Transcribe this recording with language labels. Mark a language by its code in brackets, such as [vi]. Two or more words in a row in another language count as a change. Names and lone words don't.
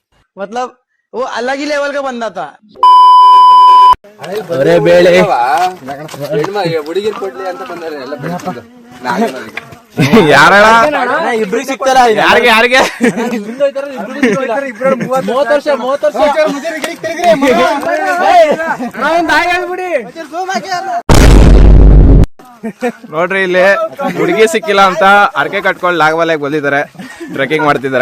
[hi] मतलब वो अलग ही लेवल का बंदा था। [kn] ಅವರೇ ಬೇಳೆ ಯಾರಣ ಇಬ್ರಿಗೆ ಸಿಗ್ತಾರ ಯಾರಿಗೆ ಯಾರಿಗೆ 30 ವರ್ಷ ನೋಡ್ರಿ ಇಲ್ಲಿ ಹುಡುಗಿ ಸಿಕ್ಕಿಲ್ಲ ಅಂತ ಅರ್ಕೆ ಕಟ್ಕೊಂಡು ನಾಗಮಲೆಗೆ ಬಂದಿದ್ದಾರೆ, ಟ್ರೆಕ್ಕಿಂಗ್ ಮಾಡ್ತಿದ್ದಾರೆ.